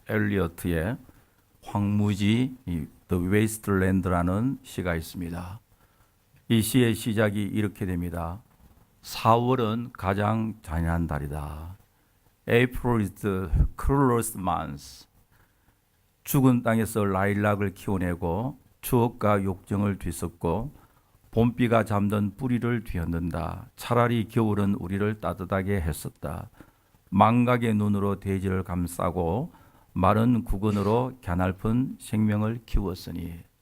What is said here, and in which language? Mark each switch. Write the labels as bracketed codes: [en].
[ko] 엘리어트의 황무지 The Wasteland라는 시가 있습니다. 이 시의 시작이 이렇게 됩니다. 4월은 가장 잔인한 달이다. [en] April is the cruelest month. [ko] 죽은 땅에서 라일락을 키워내고 추억과 욕정을 뒤섞고 봄비가 잠든 뿌리를 뒤흔든다. 차라리 겨울은 우리를 따뜻하게 했었다. 망각의 눈으로 대지를 감싸고 마른 구근으로 갸냘픈 생명을 키웠으니.